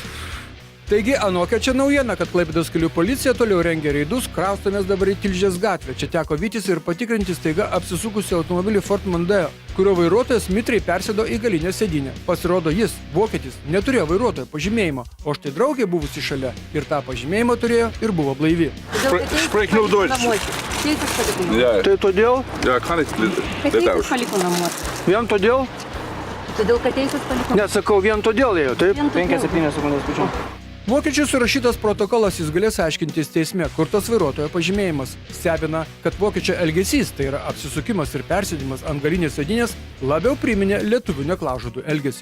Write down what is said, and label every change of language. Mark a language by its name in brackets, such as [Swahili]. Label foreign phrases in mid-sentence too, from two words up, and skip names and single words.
[Lithuanian] Taigi, anokia čia naujiena, kad Klaipėdos kelių policija toliau rengia reidus, kraustomės dabar į Tilžės gatvę. Čia teko vytis ir patikrinti staiga apsisukusi automobilį Ford Mondeo, kurio vairuotojas mitriai persėdo į galinę sėdynę. Pasirodo, jis, vokietis, neturėjo vairuotojo pažymėjimo, o štai draugė buvusi šalia ir tą pažymėjimą turėjo ir buvo blaivi. [German] Sprich nur Deutsch. Ja, [Lithuanian] Tai todėl? [German] ja, kann ich [Lithuanian] Teises paliko namuose. Vien todėl? Todėl, kad teises paliko. Nesakau, vien todėl ėjo, taip? 5-7 sekundės skaičiau. Vokiečių surašytas protokolas jis galės aiškintis teisme, kur tas vairuotojo pažymėjimas. Stebina, kad vokiečio elgesys, tai yra apsisukimas ir persėdimas ant galinės sėdynės, labiau priminė lietuvių neklaužadų elgesį.